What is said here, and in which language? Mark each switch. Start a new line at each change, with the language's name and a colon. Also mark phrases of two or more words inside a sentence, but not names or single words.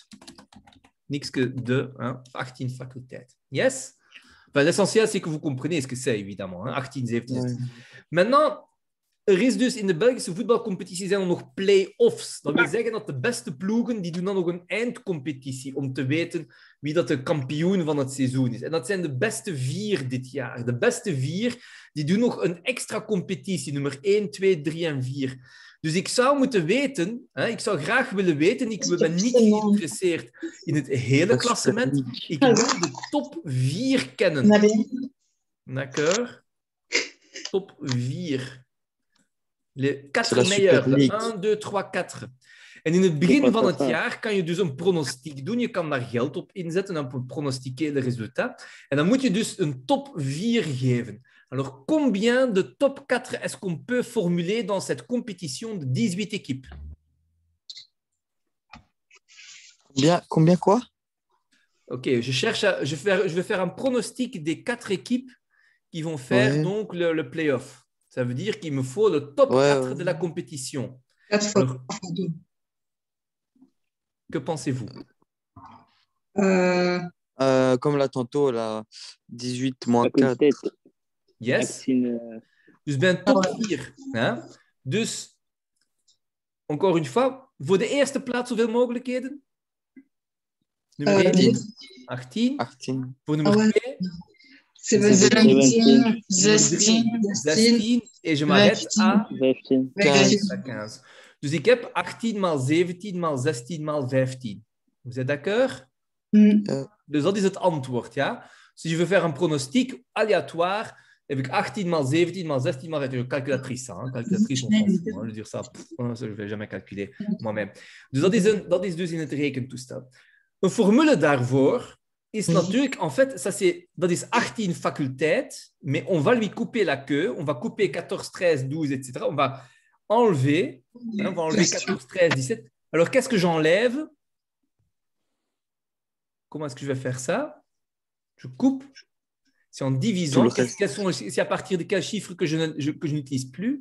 Dutch: Niks
French: que de, hein,
Dutch: 18 faculteit. Yes?
French: Enfin, l'essentiel, c'est que vous comprenez ce que c'est, évidemment. Hein? 18, 17. Ouais. Maintenant,
Dutch: er is dus in de Belgische voetbalcompetitie zijn er nog play-offs. Dat wil zeggen dat de beste ploegen, die doen dan nog een eindcompetitie om te weten wie dat de kampioen van het seizoen is. En dat zijn de beste 4 dit jaar. De beste 4, die doen nog een extra competitie, nummer 1, 2, 3 en 4. Dus ik zou moeten weten, ik zou graag willen weten, ik ben niet geïnteresseerd in het hele klassement. Ik wil de top 4 kennen.
French: D'accord? Top 4. Les 4 meilleurs. 1, 2, 3, 4.
Dutch: En in het begin van het jaar kan je dus een pronostiek doen. Je kan daar geld op inzetten, op
French: pronostiquer le résultat.
Dutch: En dan moet je dus een top 4 geven.
French: Alors, combien de top 4 est-ce qu'on peut formuler dans cette compétition de 18 équipes? Combien quoi? Ok, je vais faire un pronostic des 4 équipes qui vont faire donc le play-off. Ça veut dire qu'il me faut le top 4 de la compétition. Alors, que pensez-vous? Comme là tantôt, là, 18 moins 4.
Dutch: Yes. Dus bij een top 4. Hè? Dus,
French: encore une fois,
Dutch: voor de eerste plaats zoveel mogelijkheden? Nummer 1. 18. Voor nummer 2. 17, 16.
French: En je m'arrête à 15. 15.
Dutch: Dus ik heb 18 maal 17 maal 16 maal 15.
French: Vous êtes d'accord?
Dutch: Dus dat is het antwoord, ja?
French: Dus je veux faire un pronostic aléatoire,
Dutch: heb ik 18 maal 17 maal 16 maal...
French: Calculatrice, hein? Calculatrice, on s'en fout. Hein? Je veux dire ça, ça, je ne vais jamais calculer moi-même.
Dutch: Dus dat is dus in het rekentoestel. Een formule daarvoor is natuurlijk...
French: En fait,
Dutch: dat is 18 faculteit,
French: mais on va lui couper la queue, on va couper 14, 13, 12, etc. On va enlever, on va enlever 14, 13, 17. Alors, qu'est-ce que j'enlève? Comment est-ce que je vais faire ça? Je coupe. C'est en divisant. C'est à partir de quel chiffre que je n'utilise plus?